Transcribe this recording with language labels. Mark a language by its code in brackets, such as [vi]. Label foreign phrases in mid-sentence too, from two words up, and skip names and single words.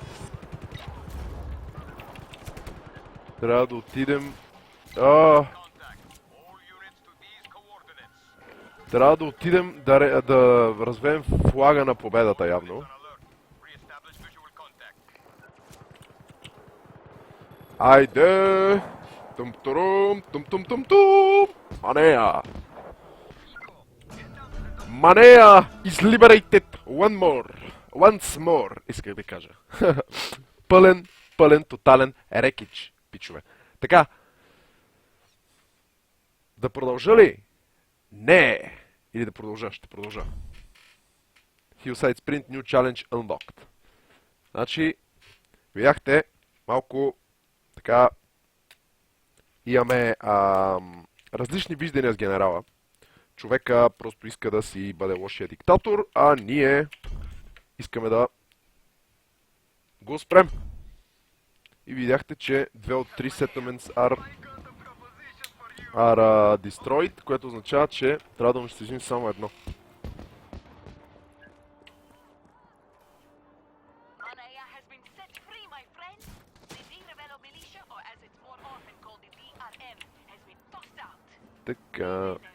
[bg] Трябва да отидем. Трябва да отидем да развеем флага на победата явно. Айде! Тум-турум, тум-тум-тум-тум! [en] Манея! Манея is liberated once more, [bg] исках да кажа. Пълен, тотален рекич, пичове. Така. Да продължа ли? Не! Или да продължа? Ще продължа. [en] Hillside Sprint New Challenge Unlocked. [bg] Значи, видяхте, малко така имаме различни виждания с генерала. Човека просто иска да си бъде лошия диктатор, а ние искаме да го спрем. И видяхте, че 2 от 3 [en] settlements are destroyed, [bg] което означава, че трябва да унищожим само едно. Така.